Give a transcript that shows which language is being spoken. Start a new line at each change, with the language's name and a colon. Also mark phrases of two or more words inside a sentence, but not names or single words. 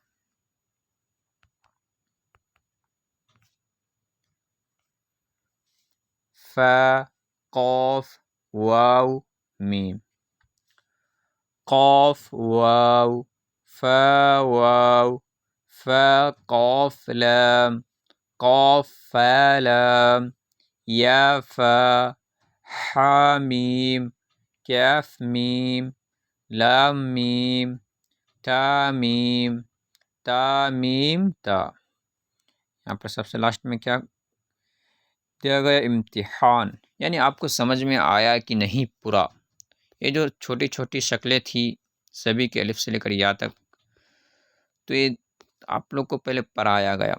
Arabic: فا قاف واو میم، قاف واو فا واو فا قاف لام قاف فا لام یا فا حا میم کیف میم لام میم تا میم تا میم تا.
Urdu: یہاں پر سب سے لاسٹ میں کیا دیا گیا؟ امتحان، یعنی آپ کو سمجھ میں آیا کہ نہیں پورا. یہ جو چھوٹی چھوٹی شکلیں تھی سبھی کے الف سے لے کر یا تک، تو یہ آپ لوگ کو پہلے پڑھایا گیا.